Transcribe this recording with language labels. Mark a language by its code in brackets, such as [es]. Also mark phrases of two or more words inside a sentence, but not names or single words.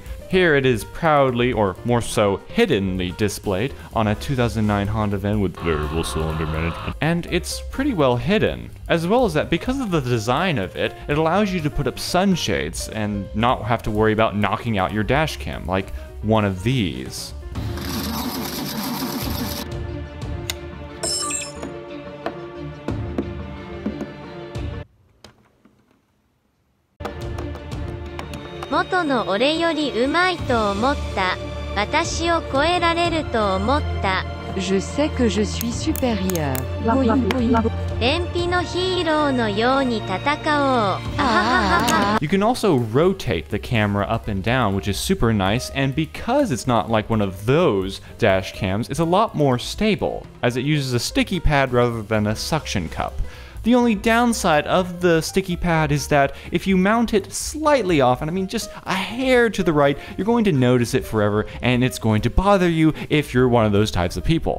[en] Here it is proudly, or more so hiddenly, displayed on a 2009 Honda van with variable cylinder management. And it's pretty well hidden. As well as that, because of the design of it, it allows you to put up sunshades and not have to worry about knocking out your dash cam, like one of these. [ja] 元の俺よりうまいと思った。私を超えられると思った。 [fr] Je sais que je suis supérieur. [ja] 便秘のヒーローのように戦おう。あはははは。 [en] You can also rotate the camera up and down, which is super nice, and because it's not like one of those dash cams, it's a lot more stable, as it uses a sticky pad rather than a suction cup. The only downside of the sticky pad is that if you mount it slightly off, and I mean just a hair to the right, you're going to notice it forever and it's going to bother you if you're one of those types of people.